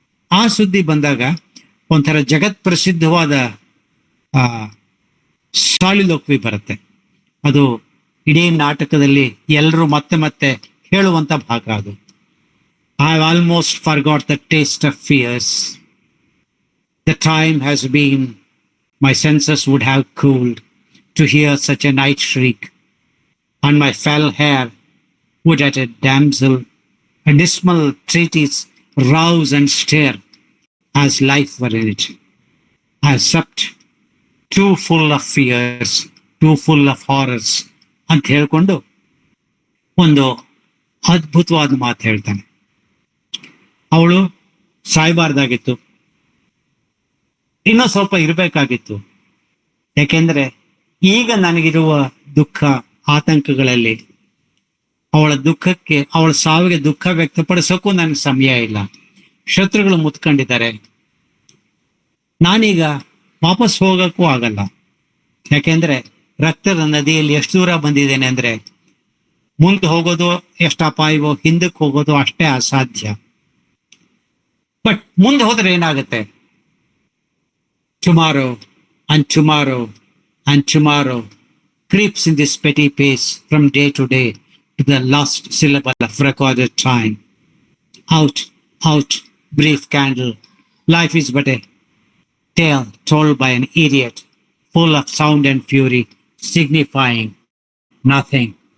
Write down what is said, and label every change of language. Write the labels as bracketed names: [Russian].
[Kannada] ಆ ಸುದ್ದಿ ಬಂದಾಗ ಒಂಥರ ಜಗತ್ ಪ್ರಸಿದ್ಧವಾದ ಸಾಲಿಲೋಕ್ವಿ ಬರುತ್ತೆ. ಅದು ಇಡೀ ನಾಟಕದಲ್ಲಿ ಎಲ್ಲರೂ ಮತ್ತೆ ಮತ್ತೆ ಹೇಳುವಂತ ಭಾಗ ಅದು. [English] I almost forgot the taste of fears. The time has been my senses would have cooled to hear such a night shriek, and my fell hair would at a damsel, a dismal treatise, rouse and stare, as life were in it. I supped too full of fears, too full of horrors [Kannada] ಅಂತ ಹೇಳ್ಕೊಂಡು ಒಂದು ಅದ್ಭುತವಾದ ಮಾತು ಹೇಳ್ತಾನೆ. ಅವಳು ಸಾಯ್ಬಾರ್ದಾಗಿತ್ತು, ಇನ್ನೂ ಸ್ವಲ್ಪ ಇರಬೇಕಾಗಿತ್ತು. ಯಾಕೆಂದ್ರೆ ಈಗ ನನಗಿರುವ ದುಃಖ ಆತಂಕಗಳಲ್ಲಿ ಅವಳ ದುಃಖಕ್ಕೆ, ಅವಳ ಸಾವಿಗೆ ದುಃಖ ವ್ಯಕ್ತಪಡಿಸೋಕ್ಕೂ ನನಗೆ ಸಮಯ ಇಲ್ಲ. ಶತ್ರುಗಳು ಮುತ್ಕೊಂಡಿದ್ದಾರೆ. ನಾನೀಗ ವಾಪಸ್ ಹೋಗಕ್ಕೂ ಆಗಲ್ಲ. ಯಾಕೆಂದ್ರೆ ರಕ್ತದ ನದಿಯಲ್ಲಿ ಎಷ್ಟು ದೂರ ಬಂದಿದ್ದೇನೆ ಅಂದ್ರೆ, ಮುಂದೆ ಹೋಗೋದು ಎಷ್ಟು ಅಪಾಯವೋ, ಹಿಂದಕ್ಕೆ ಹೋಗೋದು ಅಷ್ಟೇ ಅಸಾಧ್ಯ. ಬಟ್ ಮುಂದೆ ಹೋದ್ರೆ ಏನಾಗುತ್ತೆ? [English] Tomorrow and tomorrow and tomorrow creeps in this petty pace from day to day to the last syllable of recorded time. Out, out, brief candle. Life is but a tale told by an idiot, full of sound and fury, signifying nothing.